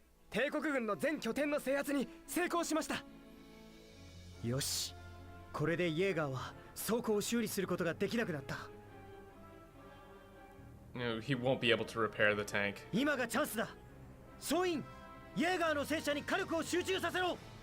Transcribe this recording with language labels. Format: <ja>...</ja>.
<ja>帝国軍の全拠点の制圧に成功しました。よし、これでイェーガーは倉庫を修理することができなくなった。</ja> <en>No, he won't be able to repair the tank.</en> <ja>今がチャンスだ。総員、イェーガーの戦車に火力を集中させろ。</ja>